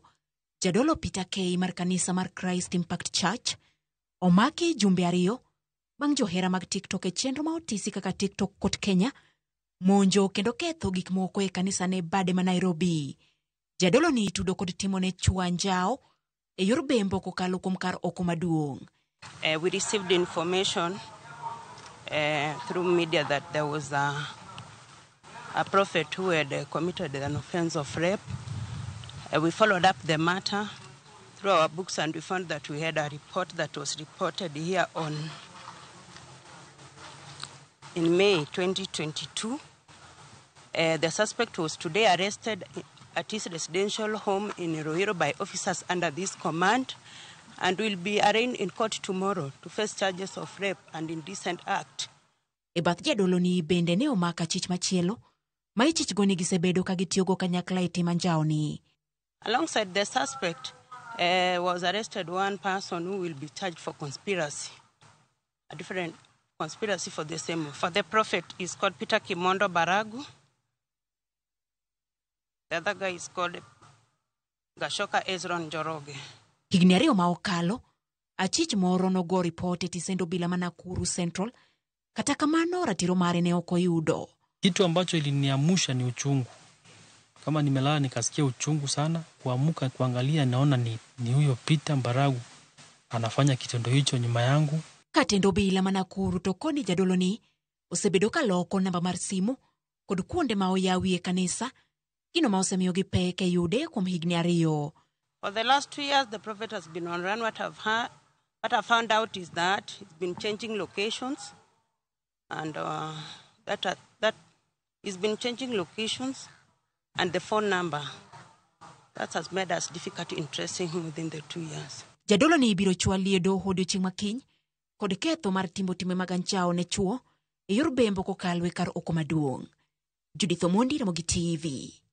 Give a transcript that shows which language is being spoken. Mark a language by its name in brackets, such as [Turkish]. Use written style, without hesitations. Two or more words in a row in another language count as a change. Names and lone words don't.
[Luo (Kenya and Tanzania)] Jadolo Peter K mar kanisa mar Christ Impact Church omaki jumbe ariyo bang' johera mag TikTok e chenro ma otisi kaka TikTok kot Kenya monjo kendo ketho gik moko e kanisa ne bade ma Nairobi. Jadolo ni tudo kod timo ne chuo anjao e yor bembo kokalo kuom kar oko maduong'. [English] We received information through media that there was a prophet who had committed an offense of rape. We followed up the matter through our books and we found that we had a report that was reported here in May 2022. The suspect was today arrested at his residential home in Rohiro by officers under this command and will be arraigned in court tomorrow to face charges of rape and indecent act. [Luo (Kenya and Tanzania)] E bath jadolo ni bende ne omaka chich machielo ma ichich goni gisebedo ka gitiyogo kanyakla e tim anjao ni. [English] Alongside the suspect was arrested one person who will be charged for conspiracy, a different conspiracy for the same. For the prophet is called Peter Kimondo Baragu. The other guy is called Gashoka Ezron Joroge. [Luo (Kenya and Tanzania)] Higni ariyo ma okalo, achich moro nogo report e tisendo bila Manakuru Central, kata kamano ratiro mare ne oko yudo. [Swahili] Kitu ambacho iliniamusha ni uchungu. Kama nimelala nikasikia uchungu sana, kuamuka kuangalia naona ni huyo Peter Baragu anafanya kitendo hicho nyuma yangu. [Luo (Kenya and Tanzania)] Katendo bila Manakuru tokoni jadolo ni osebedo ka loko namba mar simu kod kuonde ma oyawi e kanisa gino ma osemiyo gi pek e yude kuom higni ariyo. [English] For the last 2 years, the prophet has been on run. What I've found out is that he's been changing locations, and that he's been changing locations and the phone number. That has made us difficult in tracing him within the 2 years. [Luo (Kenya and Tanzania)] Jadolo ni biro chwalie doho odiochieng' makiny kod ketho mar timo time mag anjao ne chuo e yor bembo kokalo e kar oko maduong'. Judith Omondi, Ramogi TV.